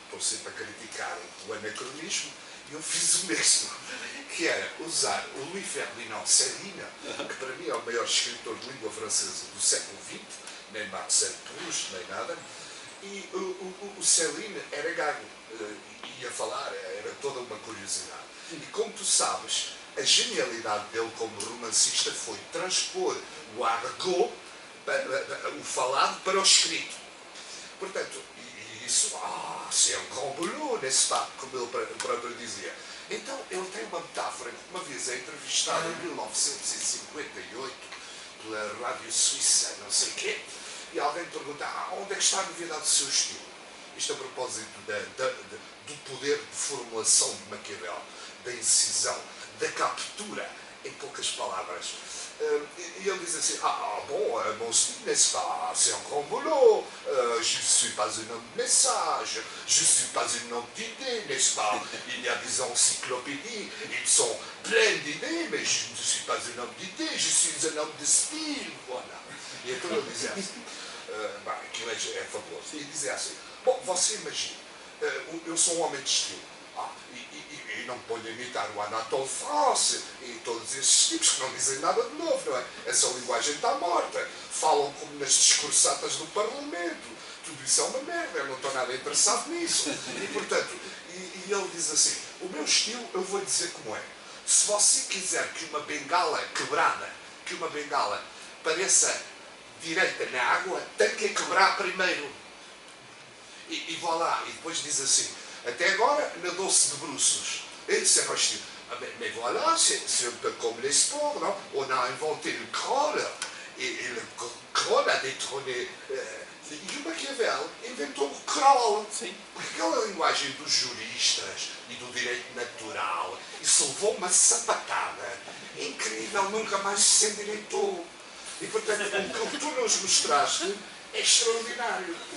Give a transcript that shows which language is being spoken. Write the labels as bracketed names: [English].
[Portuguese] Estou sempre a criticar o anacronismo, e eu fiz o mesmo, que era usar o Louis Ferdinand Céline, que para mim é o maior escritor de língua francesa do século XX, nem Marcel Proust, nem nada, e o Céline era gago, ia falar, era toda uma curiosidade. E como tu sabes, a genialidade dele como romancista foi transpor o argot, o falado, para o escrito. Portanto, isso, [French] c'est un grand boulot, n'est-ce pas? [Portuguese] Como ele próprio dizia. Então, ele tem uma metáfora que uma vez é entrevistado em 1958 pela rádio suíça, não sei o quê, e alguém pergunta, onde é que está a novidade do seu estilo? Isto a propósito do poder de formulação de Maquiavel, da incisão, da captura, em poucas palavras. E ele diz assim, [French] bon, mon style, n'est-ce pas? C'est un grand boulot. Je ne suis pas un homme de message. Je ne suis pas un homme d'idées, n'est-ce pas? Il y a des encyclopédies, ils sont pleins d'idées, mais je ne suis pas un homme d'idées, je suis un homme de style. Voilà. [Portuguese] E então ele dizia assim, aquilo é fabuloso. E dizia assim, bom, você imagina, eu sou um homem de estilo. E não ponho a imitar o Anatole France e todos esses tipos que não dizem nada de novo, não é? Essa linguagem está morta. Falam como nas discursatas do Parlamento. Tudo isso é uma merda, eu não estou nada interessado nisso. E, portanto, e ele diz assim, o meu estilo eu vou dizer como é. Se você quiser que uma bengala quebrada, que uma bengala pareça direita na água, tem que a quebrar primeiro. E vá lá, e depois diz assim, até agora nadou-se de bruços. [French] C'est pas estilo. Mais voilà, c'est un peu comme les sports, non? On a inventé le crawl, et le crawl a détrôné. [Portuguese] E o Maquiavel inventou o crawl. Sim. Porque aquela linguagem dos juristas e do direito natural, isso levou uma sapatada incrível, nunca mais se endireitou. E, portanto, o que tu nos mostraste é extraordinário.